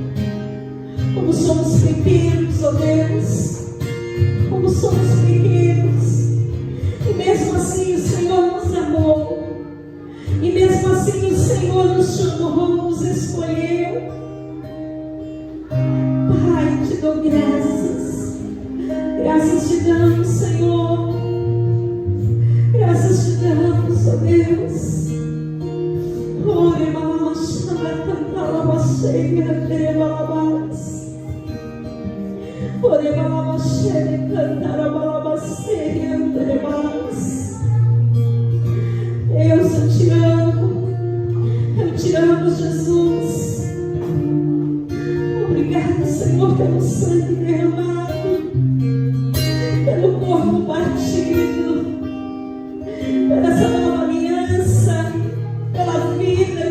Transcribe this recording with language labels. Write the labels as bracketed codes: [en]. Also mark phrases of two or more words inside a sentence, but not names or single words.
[pt] Como somos pequenos, ó Deus, como somos pequenos, e mesmo assim o Senhor nos amou, e mesmo assim o Senhor nos chamou, nos escolheu. Pai, te dou graças, graças te damos, Senhor, graças te damos, ó Deus. Ore, mamachana, cantala, macheira, trebalabas. Ore, mamachana, cantala, balabaceira, trebalabas. Deus, eu te amo, Jesus. Obrigada, Senhor, pelo sangue derramado, pelo corpo partido, pela essa nova aliança, pela vida